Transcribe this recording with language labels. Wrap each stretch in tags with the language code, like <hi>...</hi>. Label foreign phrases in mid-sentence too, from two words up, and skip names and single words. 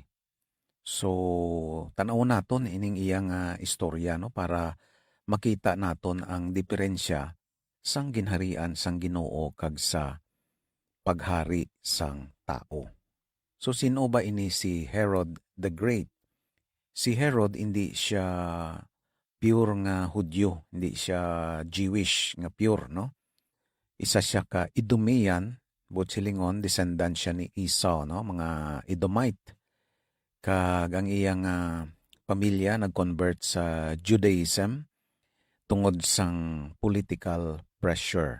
<hil>So tanaw naton ining iyang istorya, no, para makita naton ang diferensya sang ginharian sang Ginoo kag sa paghari sang tao. So sino ba ini si Herod the Great? Si Herod</hil> <tl>hindi siya</tl> <hil>pure nga Hudyo,</hil> <tl>hindi siya</tl> <hil>Jewish nga pure, no? Isa siya ka Idumean, silingon, descendant siya ni Esau, no? Mga Edomite. Kag ang iyang pamilya nag-convert sa Judaism tungod sang political pressure.</hil>